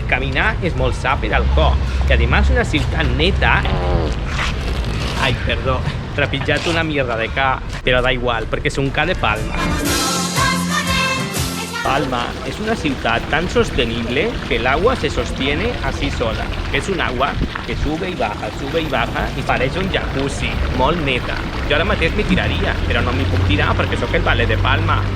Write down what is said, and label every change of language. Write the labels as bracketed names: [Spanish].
[Catalan] Caminar és molt sa per al cor. I además una ciutat neta... Ai, perdó, trepitjat una mierda de ca, però [Spanish] da igual, [Catalan] perquè és un ca de Palma. [Spanish] Palma es una ciudad tan sostenible que el agua se sostiene así sola. Es un agua que sube y baja y parece un jacuzzi, [Catalan] molt neta. Jo ara mateix m'hi tiraria, però no m'hi puc tirar perquè sóc el Ballet de Palma.